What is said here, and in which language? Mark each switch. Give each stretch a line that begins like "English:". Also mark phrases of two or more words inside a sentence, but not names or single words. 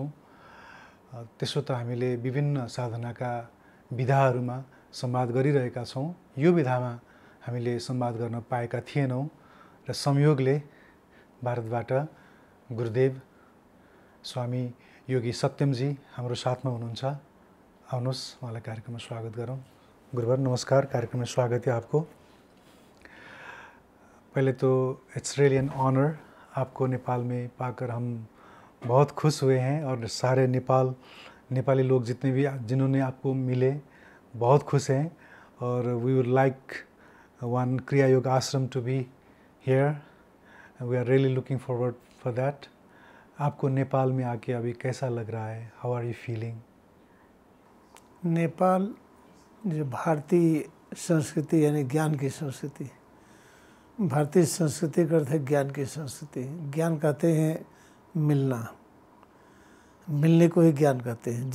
Nepali: त्यसो त हामीले विभिन्न साधनाका विधाहरूमा संवाद गरिरहेका छौँ। यो विधामा हामीले संवाद गर्न पाएका थिएनौँ र संयोगले भारतबाट गुरुदेव स्वामी योगी सत्यमजी हाम्रो साथमा हुनुहुन्छ। आउनुहोस्, उहाँलाई कार्यक्रममा स्वागत गरौँ।
Hindi: गुरुवर नमस्कार, कार्यक्रम में स्वागत है आपको। पहले तो
English: it's really an honour,
Hindi: आपको नेपाल में पाकर हम बहुत खुश हुए हैं और सारे नेपाली लोग जितने भी जिन्होंने आपको मिले बहुत खुश हैं।
English: और we would like one Kriya Yoga ashram to be here. we are really looking forward for that.
Hindi: आपको नेपाल में आके अभी कैसा लग रहा है?
English: how are you feeling?
Hindi: नेपाल जो भारतीय संस्कृति यानी ज्ञान की संस्कृति, भारतीय संस्कृति का अर्थ है ज्ञान की संस्कृति। ज्ञान कहते हैं मिलना, मिलने को ही ज्ञान कहते हैं।